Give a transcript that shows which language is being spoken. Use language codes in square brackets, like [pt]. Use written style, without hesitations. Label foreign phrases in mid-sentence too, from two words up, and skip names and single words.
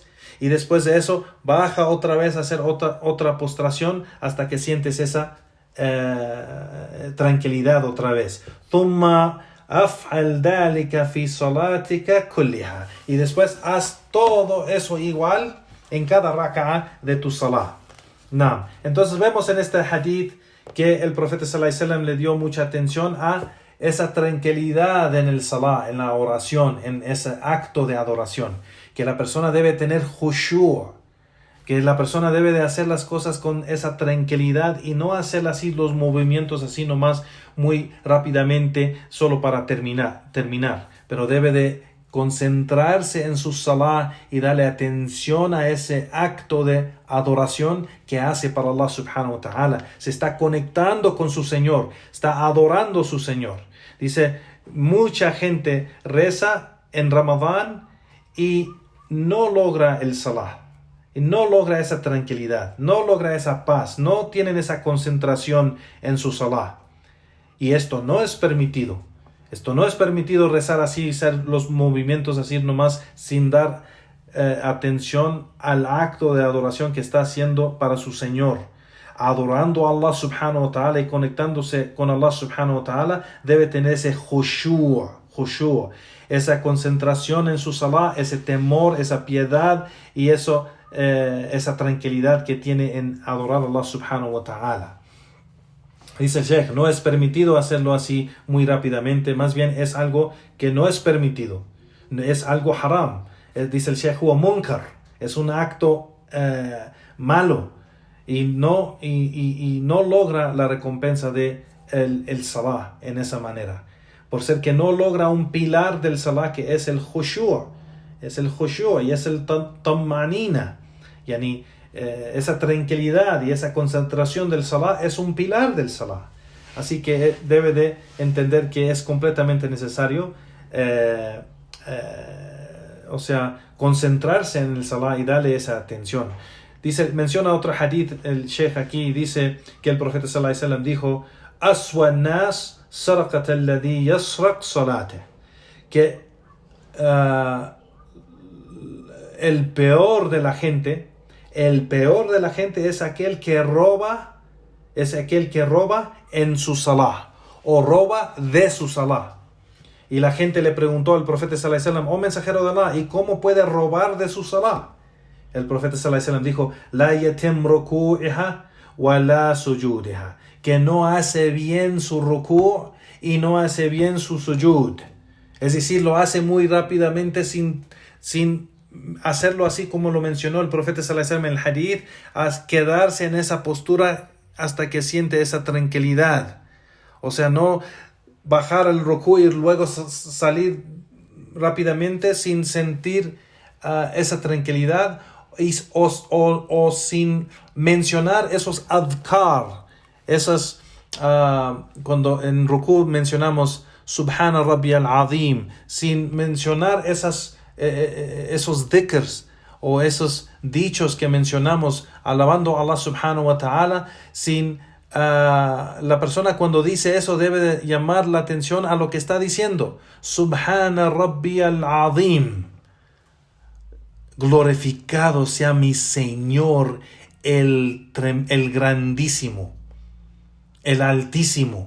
[es] Y después de eso baja otra vez a hacer otra postración hasta que sientes esa tranquilidad otra vez. [ar] ثم أفعل ذلك في صلاتك كلها. [es] Y después haz todo eso igual en cada raka'a de tu salah. Entonces vemos en este hadith que el profeta [ar] صلى الله عليه وسلم [es] le dio mucha atención a esa tranquilidad en el salah, en la oración, en ese acto de adoración, que la persona debe tener khushu', que la persona debe de hacer las cosas con esa tranquilidad y no hacer así los movimientos así nomás muy rápidamente solo para terminar, pero debe de concentrarse en su salah y darle atención a ese acto de adoración que hace para Allah [ar] سبحانه وتعالى. [es] Se está conectando con su Señor, está adorando a su Señor. Dice, mucha gente reza en Ramadán y no logra el salah, y no logra esa tranquilidad, no logra esa paz, no tienen esa concentración en su salah. Y esto no es permitido. Esto no es permitido, rezar así, hacer los movimientos así nomás sin dar atención al acto de adoración que está haciendo para su Señor. Adorando a Allah [ar] سبحانه وتعالى [es] y conectándose con Allah [ar] سبحانه وتعالى, [es] debe tener ese khushu'. khushu', esa concentración en su salah, ese temor, esa piedad y eso, esa tranquilidad que tiene en adorar a Allah [ar] سبحانه وتعالى. [es] Dice el Sheikh, no es permitido hacerlo así muy rápidamente, más bien es algo que no es permitido, es algo haram. Dice el Sheikh, [ar] هو منكر, [es] es un acto malo y no logra la recompensa de el salah en esa manera, por ser que no logra un pilar del salah que es el khushu', y es el [ar] طمأنينة يعني [es] esa tranquilidad y esa concentración del salah es un pilar del salah. Así que debe de entender que es completamente necesario concentrarse en el salah y darle esa atención. Menciona otro hadith el Sheikh aquí, dice que el profeta [ar] صلى الله عليه وسلم [es] dijo: [ar] أسوأ الناس سرقة الذي يسرق صلاته, [es] que el peor de la gente es aquel que roba en su salah o roba de su salah. Y la gente le preguntó al profeta [ar] صلى الله عليه وسلم: [es] oh mensajero de Allah, ¿y cómo puede robar de su salah? El profeta [ar] صلى الله عليه وسلم [es] dijo: [ar] لا يتم ركوعها ولا سجودها, [es] que no hace bien su ruku' y no hace bien su sujud. Es decir, lo hace muy rápidamente sin hacerlo así como lo mencionó el profeta [ar] صلى الله عليه وسلم [es] en el hadith, a quedarse en esa postura hasta que siente esa tranquilidad. O sea, no bajar el ruku' y luego salir rápidamente sin sentir esa tranquilidad o sin mencionar esos adhkar, esas cuando en ruku' mencionamos [ar] سبحان ربي العظيم, [es] sin mencionar esos dhikrs o esos dichos que mencionamos alabando a Allah [ar] سبحانه وتعالى, [es] sin la persona cuando dice eso debe de llamar la atención a lo que está diciendo. [ar] سبحان ربي العظيم, [es] glorificado sea mi Señor el grandísimo, el altísimo.